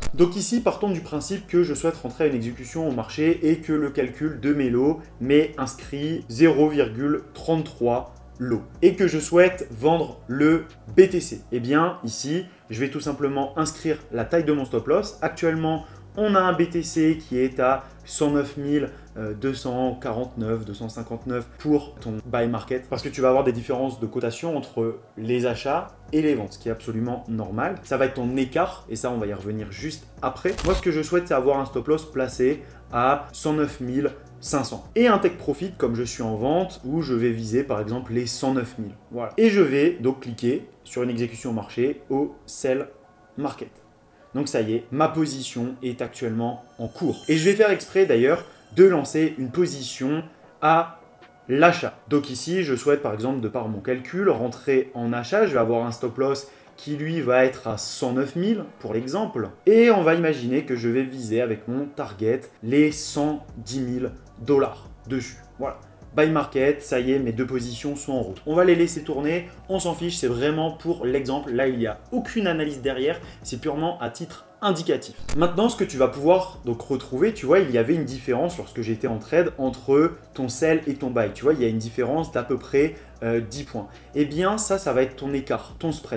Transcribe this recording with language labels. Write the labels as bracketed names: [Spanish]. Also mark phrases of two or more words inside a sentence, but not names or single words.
[French] Donc ici, partons du principe que je souhaite rentrer à une exécution au marché et que le calcul de mes lots m'est inscrit 0,33 lots et que je souhaite vendre le BTC. Eh bien, ici, je vais tout simplement inscrire la taille de mon [English] stop loss. [French] Actuellement, on a un BTC qui est à 109 249, 259 pour ton [English] buy market [French] parce que tu vas avoir des différences de cotation entre les achats et les ventes, ce qui est absolument normal. Ça va être ton écart et ça, on va y revenir juste après. Moi, ce que je souhaite, c'est avoir un [English] stop loss [French] placé à 109 500 et un [English] take profit [French] comme je suis en vente où je vais viser par exemple les 109 000. Voilà. Et je vais donc cliquer sur une exécution au marché au [English] sell market. [French] Donc ça y est, ma position est actuellement en cours. Et je vais faire exprès d'ailleurs de lancer une position à l'achat. Donc ici, je souhaite par exemple, de par mon calcul, rentrer en achat. Je vais avoir un [English] stop loss [French] qui lui va être à 109 000 pour l'exemple. Et on va imaginer que je vais viser avec mon target les 110 000 $ dessus. Voilà. [English] Buy market, [French] ça y est, mes deux positions sont en route. On va les laisser tourner, on s'en fiche, c'est vraiment pour l'exemple. Là, il n'y a aucune analyse derrière, c'est purement à titre indicatif. Maintenant, ce que tu vas pouvoir donc retrouver, tu vois, il y avait une différence lorsque j'étais en trade entre ton sell et ton buy. Tu vois, il y a une différence d'à peu près 10 points. Eh bien, ça va être ton écart, ton spread.